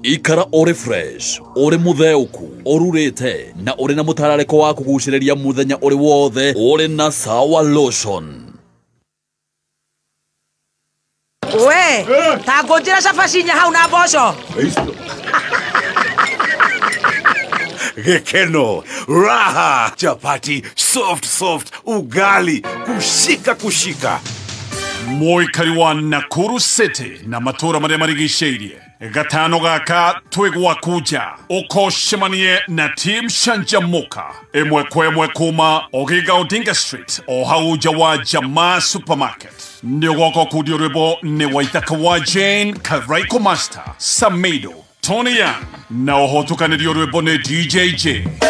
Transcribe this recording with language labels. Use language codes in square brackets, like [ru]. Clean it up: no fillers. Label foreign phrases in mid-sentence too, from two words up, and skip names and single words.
[ki] Ikara ore fresh, ore mutheuku, orurĩte na ore na mũtararĩko wa kũgucĩrĩria mũthenya ore wothe ore na Sawa Lotion. We, ta ngũnjĩra cabaci nya hau na mboco. Gekeno, [sw] raha, chapati, soft, ugali, kushika. [ki] Mũikari wa Nakuru City na matura marĩa marigicĩirie gatano gaka twigwa kuja ukoshemanie na team Shanjamuka imwe kwa imwe kuma Ogiga Odinga Street o hauja wa Jamaa Supermarket nĩ goko kudio rwĩmbo nĩ Waithaka wa Jane, Karaiko Master, Samido, Tony Young na ũhotukanĩrio rwĩmbo nĩ DJ J.